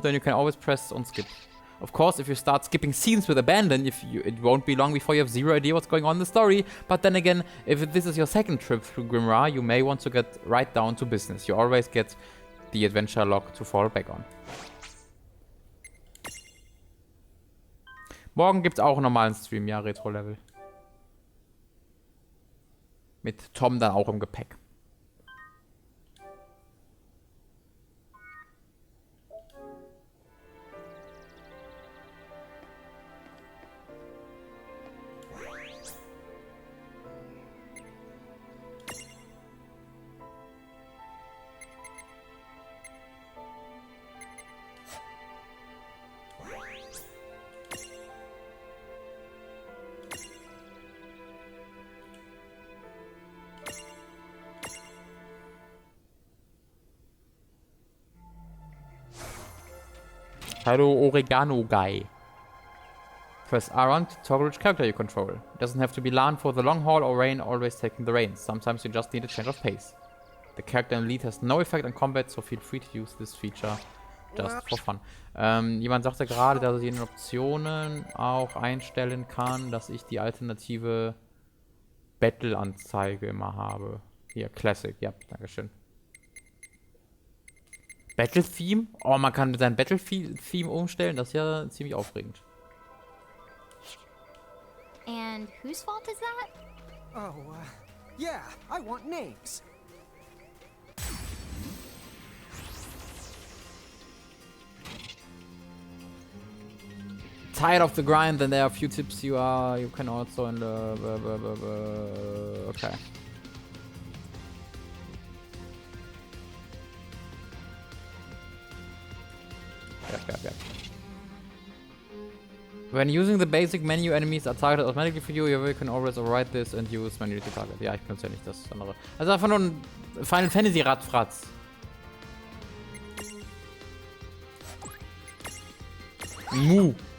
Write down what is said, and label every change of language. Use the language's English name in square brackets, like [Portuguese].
[English] Then you can always press on skip. Of course, if you start skipping scenes with abandon, it won't be long before you have zero idea what's going on in the story. But then again, if this is your second trip through Grimrar, you may want to get right down to business. You always get the adventure log to fall back on. [German] Morgen gibt's auch einen normalen Stream, ja, Retro-Level. Mit Tom dann auch im Gepäck. [English] Hello, Oregano Guy. Press R1 to toggle which character you control. It doesn't have to be Lan for the long haul or Rain always taking the reins. Sometimes you just need a change of pace. The character in lead has no effect on combat, so feel free to use this feature just for fun. [German] Jemand sagte gerade, dass ich in den Optionen auch einstellen kann, dass ich die alternative Battle-Anzeige immer habe. Hier, Classic. Ja, dankeschön. Battle-Theme? Oh, man kann sein Battle-Theme umstellen. Das ist ja ziemlich aufregend. [English] And whose fault is that? Oh, yeah, I want names. Tired of the grind, then there are a few tips you can also in the... Okay. Yep. When using the basic menu, enemies are targeted automatically for you. You can always override this and use manually to target. [German] Ja, ich benutze ja nicht das andere. Also einfach nur ein Final Fantasy Radfratz. Mu.